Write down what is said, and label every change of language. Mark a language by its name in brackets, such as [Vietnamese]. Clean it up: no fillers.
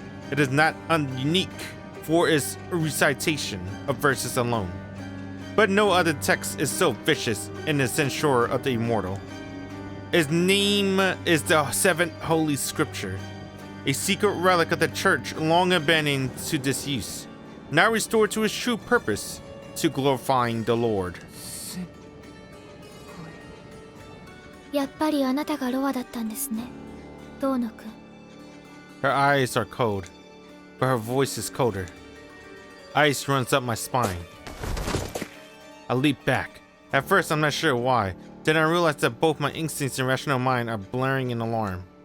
[English] It is not unique for its recitation of verses alone, but no other text is so vicious in the censure of the immortal. Its name is the Seventh Holy Scripture, a secret relic of the Church long abandoned to disuse, now restored to its true purpose, to glorifying the Lord. [Japanese] やっぱりあなたがロアだったんですね、遠野くん。 [English] Her eyes are cold, but her voice is colder. Ice runs up my spine. I leap back. At first, I'm not sure why. Then I realize that both my instincts and rational mind are blaring in alarm.